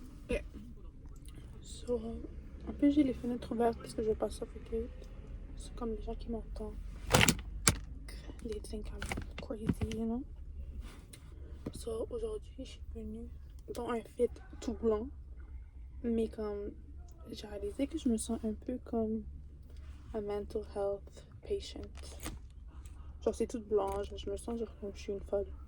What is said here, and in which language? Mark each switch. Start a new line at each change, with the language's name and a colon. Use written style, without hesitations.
French: Yeah. So, en plus j'ai les fenêtres ouvertes parce que je veux pas suffoquer. C'est comme les gens qui m'entendent.
English: They think I'm crazy, you know?
French: So, aujourd'hui, je suis venue dans un fit tout blanc. Mais comme, j'ai réalisé que je me sens un peu comme un mental health patient. Genre, c'est tout blanc, je me sens genre comme je suis une folle.